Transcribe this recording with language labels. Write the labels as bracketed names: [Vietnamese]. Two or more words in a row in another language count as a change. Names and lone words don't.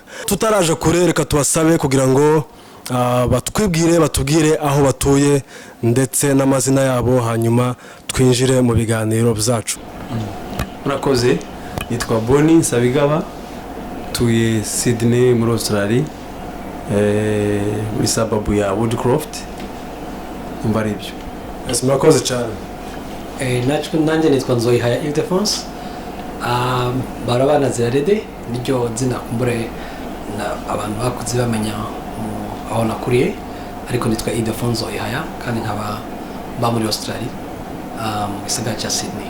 [Kinyarwanda] Tutaraje kure, reka tubasabe kugira ngo batubwire batubwire aho batuye ndetse n'amazina yabo, hanyuma twinjire mu biganiro byacu. Murakoze, nitwa Boni Nsabigaba, tuye Sydney muri Australia, muri sababu ya Woodcroft. Mbari ibyo. Murakoze cyane. [Rundi] Nanjye nitwa Nzoyihaya Ildefonse, barabana zirarede niryo zina kumbure abantu bakuze bamenya aho nakuriye, ariko nitwa Ildefonse Nzoyihaya kandi nkaba ba muri Australia mu gisagara cya Sydney.